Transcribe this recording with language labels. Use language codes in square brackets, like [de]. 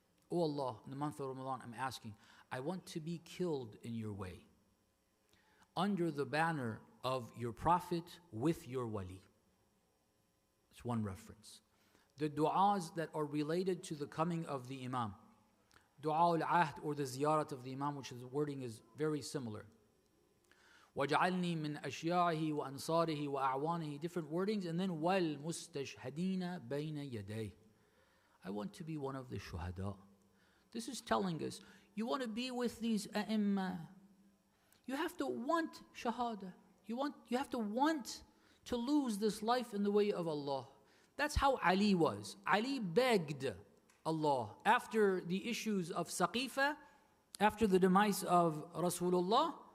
[en] Oh Allah, in the month of Ramadan, I'm asking, I want to be killed in your way, under the banner of your Prophet with your wali. It's one reference. The du'as that are related to the coming of the Imam, Du'a al-Ahd or the ziyarat of the Imam, which the wording is very similar. [ar] وَجَعَلْنِي مِنْ أَشْيَاعِهِ وَأَنصَارِهِ وَأَعْوَانِهِ, [en] different wordings, and then [ar] وَالْمُسْتَشْهَدِينَ بَيْنَ يَدَيْهِ. [en] I want to be one of the shuhada. This is telling us, you want to be with these a'imma, you have to want shahada. You have to want to lose this life in the way of Allah. That's how Ali was. Ali begged Allah after the issues of Saqifa, after the demise of Rasulullah.